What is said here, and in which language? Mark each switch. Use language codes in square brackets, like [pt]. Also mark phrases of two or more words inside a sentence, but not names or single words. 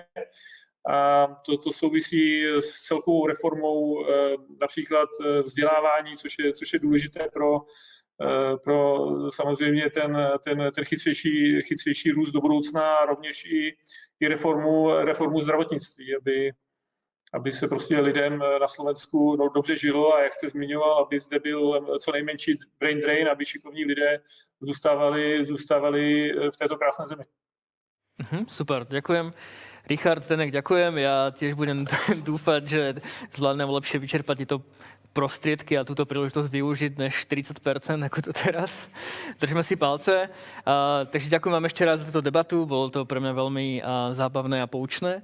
[cs] A to souvisí s celkovou reformou například vzdělávání, což je důležité pro samozřejmě ten chytřejší růst do budoucna a rovněž i reformu zdravotnictví, aby se prostě lidem na Slovensku dobře žilo a jak jste zmiňoval, aby zde byl co nejmenší [en] brain drain, [cs] aby šikovní lidé zůstávali v této krásné zemi. [sk] Super, ďakujem. Richard, Zdenek, ďakujem. Ja tiež budem dúfať, že zvládnem lepšie vyčerpať tieto prostriedky a túto príležitosť využiť než 40%, ako to teraz. Držíme si palce. Takže ďakujem vám ešte raz za túto debatu. Bolo to pre mňa veľmi zábavné a poučné.